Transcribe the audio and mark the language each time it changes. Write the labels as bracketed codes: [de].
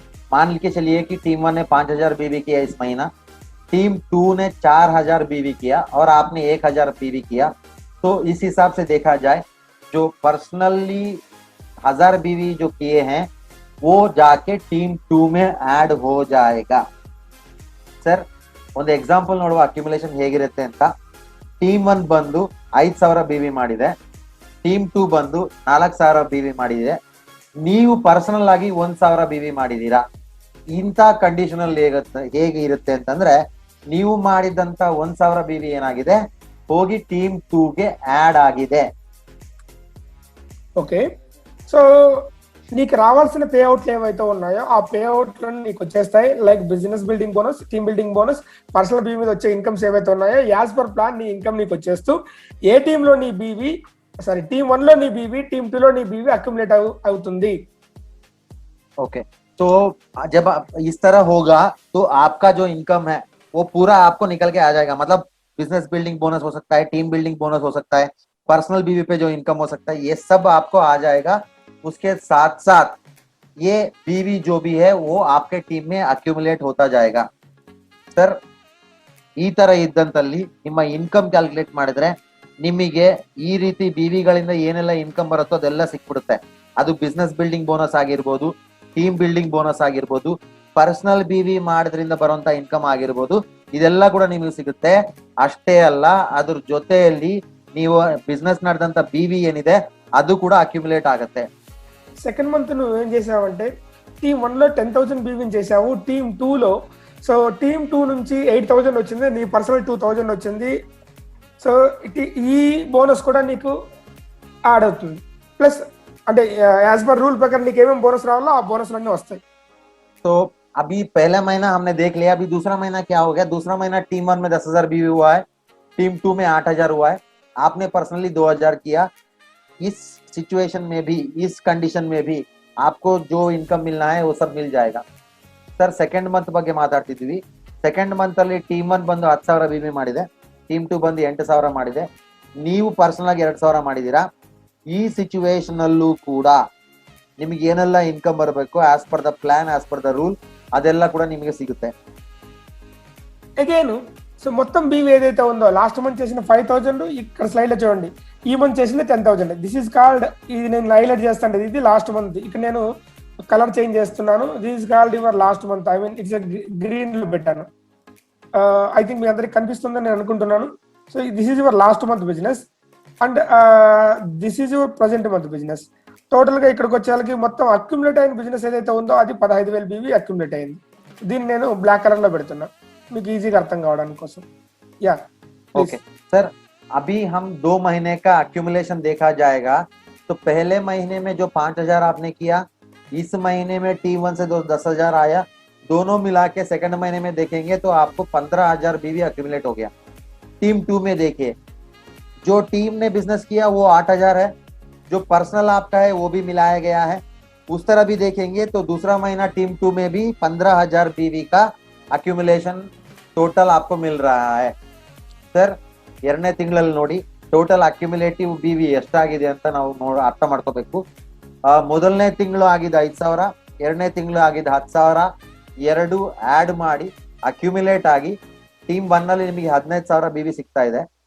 [hi] मान के चलिए कि टीम 1 ने 5,000 बीवी किया इस महीना, टीम 2 ने 4,000 बीवी किया और आपने 1,000 बीवी किया. तो इस हिसाब से देखा जाए, जो पर्सनली 1,000 बीवी जो किए हैं वो जाके टीम 2 में ऐड हो जाएगा. [kn] ಸರ್, ಒಂದು ಎಕ್ಸಾಂಪಲ್ ನೋಡುವ ಅಕ್ಯುಮುಲೇಷನ್ ಹೇಗಿರುತ್ತೆ ಅಂತ. ಟೀಮ್ 1 ಬಂದು 5,000 ಬಿವಿ ಮಾಡಿದೆ, ಟೀಮ್ 2 ಬಂದು 4,000 ಬಿವಿ ಮಾಡಿದೆ, ನೀವು ಪರ್ಸನಲ್ ಆಗಿ 1,000 ಬಿವಿ ಮಾಡಿದೀರಾ. ಇಂಥ ಕಂಡೀಷನ್ ಅಲ್ಲಿ ಹೇಗೆ ಇರುತ್ತೆ ಅಂತಂದ್ರೆ, ನೀವು ಮಾಡಿದಂತ 1,000 ಬಿವಿ ಏನಾಗಿದೆ, ಹೋಗಿ ಟೀಮ್ 2 ಗೆ ಆಡ್ ಆಗಿದೆ. [te] ఓకే, సో నీకు రావాల్సిన పే అవుట్లు ఏవైతే ఉన్నాయో ఆ పే అవుట్లను నీకు వచ్చేస్తాయి. Like business building bonus, team building bonus, personal BV మీద వచ్చే ఇన్కమ్స్ ఏవైతే ఉన్నాయో యాజ్ పర్ ప్లాన్ నీ ఇన్కమ్ నీకు వచ్చేస్తూ ఏ టీమ్ లో నీ బీవీ टीम 1 लो नी बीवी, टीम 2 लो नी बीवी अक्युमुलेट అవుతుంది. [hi] ओके, तो जब इस तरह होगा तो आपका जो इनकम है वो पूरा आपको निकल के आ जाएगा। मतलब बिजनेस बिल्डिंग बोनस हो सकता है, टीम बिल्डिंग बोनस हो सकता है, पर्सनल बीवी पे जो इनकम हो सकता है, ये सब आपको आ जाएगा। उसके साथ साथ ये बीवी जो भी है वो आपके टीम में ಅಕ್ಯುಮುಲೇಟ್ होता जाएगा। [kn] ಸರ್, ಈ ತರ ಇದ್ದಂತಲ್ಲಿ ನಿಮ್ಮ ಇನ್ಕಮ್ ಕ್ಯಾಲ್ಕುಲೇಟ್ ಮಾಡಿದ್ರೆ ನಿಮಗೆ ಈ ರೀತಿ ಬಿವಿಗಳಿಂದ ಏನೆಲ್ಲ ಇನ್ಕಮ್ ಬರುತ್ತೋ ಅದೆಲ್ಲ ಸಿಕ್ಬಿಡುತ್ತೆ। ಅದು ಬಿಸ್ನೆಸ್ ಬಿಲ್ಡಿಂಗ್ ಬೋನಸ್ ಆಗಿರ್ಬೋದು, ಟೀಮ್ ಬಿಲ್ಡಿಂಗ್ ಬೋನಸ್ ಆಗಿರ್ಬೋದು, ಪರ್ಸನಲ್ ಬಿವಿ ಮಾಡೋದ್ರಿಂದ ಬರುವಂತ ಇನ್ಕಮ್ ಆಗಿರ್ಬೋದು, ಇದೆಲ್ಲ ಕೂಡ ನಿಮಗೆ ಸಿಗುತ್ತೆ। ಅಷ್ಟೇ ಅಲ್ಲ, ಅದ್ರ ಜೊತೆಯಲ್ಲಿ ನೀವು ಬಿಸ್ನೆಸ್ ನಡೆದಂತ ಬಿವಿ ಏನಿದೆ ಅದು ಕೂಡ ಅಕ್ಯುಮುಲೇಟ್ ಆಗುತ್ತೆ। [te] సెకండ్ మంత్ నువ్వు ఏం చేసావంటే టీమ్ 1లో 10,000 బీవీని చేసావు, టీమ్ 2లో సో టీమ్ 2 నుంచి 8,000 వచ్చింది, నీ పర్సనల్ 2,000 వచ్చింది। సో ఈ బోనస్ కూడా నీకు యాడ్ అవుతుంది। ప్లస్ అంటే యాజ్ పర్ రూల్ ప్రకారం నీకు ఏమేమి బోనస్ రావాలో ఆ బోనస్ అన్నీ వస్తాయి। [hi] तो अभी पहला महीना हमने देख लिया, अभी दूसरा महीना क्या हो गया। दूसरा महीना टीम 1 में 10,000 बीवी हुआ है, टीम 2 में 8,000 हुआ है, आपने पर्सनली 2,000 किया। इस सिचुएशन में भी, इस कंडीशन में भी आपको जो इनकम मिलना है वो सब मिल जाएगा। [kn] सर, ಸೆಕೆಂಡ್ ಮಂತ್ ಬಗ್ಗೆ ಮಾತಾಡ್ತಿದ್ವಿ। ಸೆಕೆಂಡ್ ಮಂತ್ ಅಲ್ಲಿ ಟೀಮ್ 1 ಬಂದು 10,000 ಬಿವಿ ಮಾಡಿದೆ, ಟೀಮ್ 2 ಬಂದು 8,000 ಮಾಡಿದೆ, ನೀವು ಪರ್ಸನಲ್ ಆಗಿ 2,000 ಮಾಡಿದೀರಾ। ಈ ಸಿಚುವೇಶನ್ ಅಲ್ಲೂ ಕೂಡ ನಿಮಗೆ ಏನೆಲ್ಲ ಇನ್ಕಮ್ ಬರಬೇಕು as per the plan, as per the rule, ಅದೆಲ್ಲ ಕೂಡ ನಿಮಗೆ ಸಿಗುತ್ತೆ। [te] అగైన్ సో మొత్తం బీవీ ఏదైతే ఉందో లాస్ట్ మంత్ చేసిన 5,000 ఇక్కడ స్లైడ్ లో చూడండి, ఈ మంత్ చేసింది 10,000। [en] this is called, [te] ఇది నేను హైలైట్ చేస్తాను, ఇది లాస్ట్ మంత్, ఇక్కడ నేను కలర్ చేంజ్ చేస్తున్నాను। [en] this is called your last month, I mean it's green [te] లో పెట్టాను। [en] I think [te] మీ అందరికి కనిపిస్తుందని నేను అనుకుంటున్నాను। [en] so this is your last month business [te] and this is your present month business. Total గా ఇక్కడికి వచ్చేసరికి మొత్తం అక్యుములేట్ అయిన బిజినెస్ ఏదైతే ఉందో అది 15,000 బీవీ అక్యుములేట్ అయింది। దీన్ని నేను బ్లాక్ కలర్ లో పెడుతున్నా మీకు ఈజీగా అర్థం కావడానికి కోసం। యా [hi] ओके सर, अभी हम 2 महीने का अक्यूमुलेशन देखा जाएगा। तो पहले महीने में जो 5,000 आपने किया, इस महीने में टीम 1 से 10,000 आया, दोनों मिला के सेकंड महीने में देखेंगे तो आपको 15,000 बीवी अक्यूमुलेट हो गया। टीम 2 में देखिए, जो टीम ने बिजनेस किया वो 8,000 है, जो पर्सनल आपका है वो भी मिलाया गया है। उस तरह भी देखेंगे तो दूसरा महीना टीम 2 में भी 15,000 बीवी का अक्यूमुलेशन टोटल आपको मिल रहा है। [kn] ಸರ್, ಎರಡನೇ ತಿಂಗಳಲ್ಲಿ ನೋಡಿ ಟೋಟಲ್ ಅಕ್ಯುಮುಲೇಟಿವ್ ಬಿವಿ ಎಷ್ಟಾಗಿದೆ ಅಂತ ನಾವು ಅರ್ಥ ಮಾಡ್ಕೋಬೇಕು। ಮೊದಲನೇ ತಿಂಗಳು ಆಗಿದ್ದು 5,000, ಎರಡನೇ ತಿಂಗಳು ಆಗಿದ್ದು 10,000, ಎರಡು ಆಡ್ ಮಾಡಿ ಅಕ್ಯುಮುಲೇಟ್ ಆಗಿ ಟೀಮ್ 1 ಅಲ್ಲಿ ನಿಮಗೆ 15,000 ಬಿವಿ ಸಿಗ್ತಾ ಇದೆ।